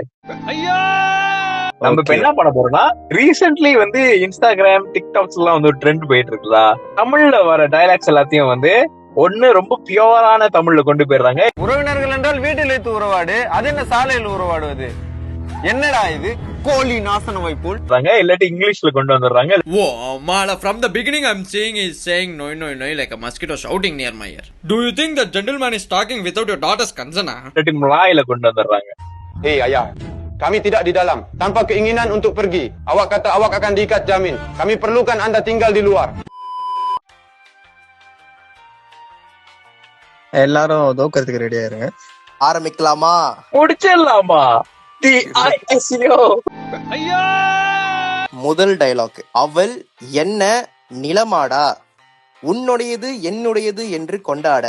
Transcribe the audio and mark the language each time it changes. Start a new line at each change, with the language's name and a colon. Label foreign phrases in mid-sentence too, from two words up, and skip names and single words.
Tamil: நம்ம இப்ப என்ன பண்ண போறோம்னா, ரீசென்ட்லி இன்ஸ்டாகிராம், டிக்டாக்ஸ் எல்லாம் ஒரு ட்ரெண்ட் போயிட்டு இருக்குதா, தமிழ்ல வர டயலாக்ஸ் எல்லாத்தையும் ஒண்ணு ரொம்ப பியூரான தமிழ்ல கொண்டு போயிடுறாங்க. உறவினர்கள் என்றால் வீட்டில் வைத்து உறவாடு, அது என்ன சாலையில் உறவாடுவது? என்னடா இது கோழி நாசன வைப்போல்? இல்லாட்டி இங்கிலீஷ்ல கொண்டு வந்துடுறாங்க.
English: Whoa, Mala, from the beginning I'm seeing he's saying no like a mosquito shouting near my ear. Do you think the gentleman is talking without your daughter's consent?
Tamil: இல்லாட்டி மலாயில கொண்டு வந்துடுறாங்க.
Malay: Hey ayah, kami tidak di dalam tanpa keinginan untuk pergi. Awak kata awak akan diikat jamin. Kami perlukan anda tinggal di luar.
Tamil: எல்லாரும் தோக்கிறதுக்கு ரெடியா இருங்க. ஆரம்பிக்கலாமா? முடிச்சிடலாமா? முதல் டயலாக். அவள் என்ன நிலமாடா, உன்னுடையது என்னுடையது என்று கொண்டாட.